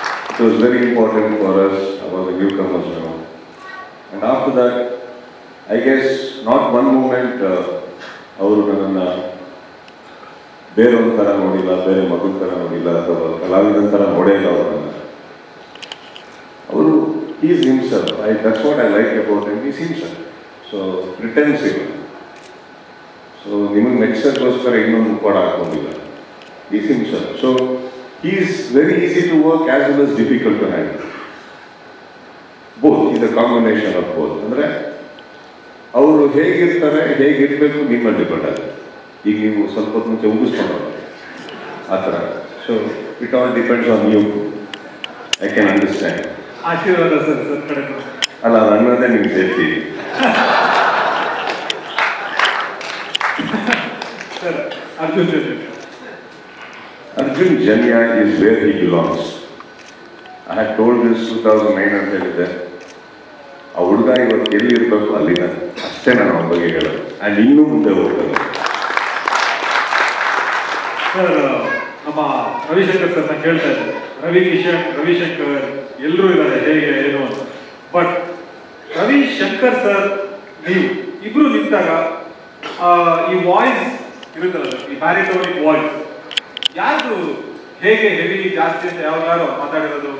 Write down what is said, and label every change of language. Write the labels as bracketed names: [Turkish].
[English] It was very important for us ಅವಾಗ new commerce. And after that I guess not one moment [Kannada] ಅವರು ನನ್ನನ್ನು ಬೇರೊಂದು ಥರ ನೋಡಿಲ್ಲ, ಬೇರೆ ಮಗನ ಥರ ನೋಡಿಲ್ಲ, ಅಥವಾ ಕಲಾವಿದನ ಥರ ನೋಡೇ ಇಲ್ಲ ಅವರನ್ನು. [English] ಅವರು is himself. That's what I like about him. Is himself. [Kannada] So ಪ್ರಿಟೆನ್ಸ್ ಇಲ್ಲ. ಸೊ ನಿಮಗೆ ಮೆಚ್ಚೋಸ್ಕರ ಇನ್ನೊಂದು ಕೂಡ ಹಾಕೊಂಡಿಲ್ಲ. [English] Is himself. So he is very easy to work as well as difficult to handle. Both is a combination of both. [Kannada] ಅಂದರೆ ಅವರು ಹೇಗಿರ್ತಾರೆ, ಹೇಗಿರಬೇಕು ನಿಮ್ಮಲ್ಲಿ depend ಆಗುತ್ತೆ. ಈಗ ನೀವು ಸ್ವಲ್ಪ ಹೊತ್ತು ಮುಂಚೆ ಉಗಿಸ್ಕೊಂಡು ಆ ಥರ. [English] So it all depends on you. I can understand. [Kannada] ಆಶೀರ್ವಾದ ಸರ್ ಕಡೆ ಅಲ್ಲ, ನನ್ನದೇ ನಿಮ್ಗೆ ಸೇರ್ತಿ. ಸರ್ ಅರ್ಜುನ್ ಜೊತೆ [English] Arjun Janya is where he belongs. I had told this 2009 [Kannada] ಅಂತ ಹೇಳಿದ್ದೆ. ಆ ಹುಡುಗ ಇವತ್ತು ಎಲ್ಲಿ ಇರಬೇಕು ಅಲ್ಲಿನ ಅಷ್ಟೇ ನಾನು ಅವನ ಬಗ್ಗೆ ಹೇಳೋದು. ಆ್ಯಂಡ್ ಇನ್ನೂ ಮುಂದೆ ಹೋಗ್ತದೆ. ಸರ್, ನಮ್ಮ ರವಿಶಂಕರ್ ಸರ್ನ ಕೇಳ್ತಾ ಇದ್ದಾರೆ, ರವಿಶಂಕರ್ ಎಲ್ಲರೂ ಇದ್ದಾರೆ ಹೇಗೆ ಏನು ಅಂತ. ಬಟ್ ರವಿಶಂಕರ್ ಸರ್ ನೀವು ಇಬ್ರು ನಿಂತಾಗ ಈ ವಾಯ್ಸ್ ಇರುತ್ತಲ್ಲ, ಈ ಬ್ಯಾರಿಟೋನಿಕ್ ವಾಯ್ಸ್ ಯಾರು ಹೇಗೆ ಹೆವಿ ಜಾಸ್ತಿ ಅಂತ ಯಾರು ಮಾತಾಡಿರೋದು?